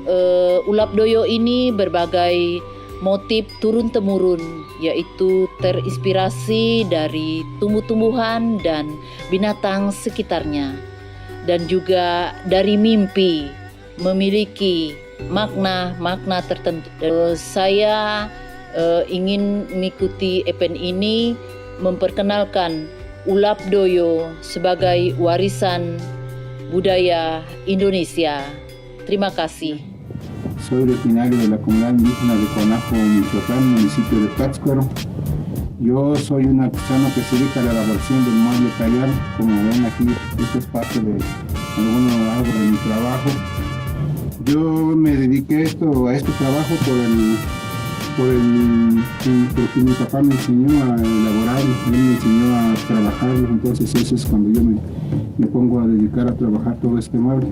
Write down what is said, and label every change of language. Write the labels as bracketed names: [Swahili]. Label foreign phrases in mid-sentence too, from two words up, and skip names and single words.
[Indonesian] Ulap doyo ini berbagai motif turun-temurun, yaitu terinspirasi dari tumbuh-tumbuhan dan binatang sekitarnya, dan juga dari mimpi memiliki makna-makna tertentu. Saya ingin mengikuti event ini memperkenalkan ulap doyo sebagai warisan budaya Indonesia. Terima kasih. [Spanish] Soy originario de la comunidad indígena de Conajo, Michoacán, municipio de Pátzcuaro. Yo soy un artesano que se dedica a la elaboración del mueble callar. Como ven aquí, esto es parte de algo de mi trabajo. Yo me dediqué a este trabajo porque mi papá me enseñó a elaborar, él me enseñó a trabajar, entonces eso es cuando yo me pongo a dedicar a trabajar todo este mueble.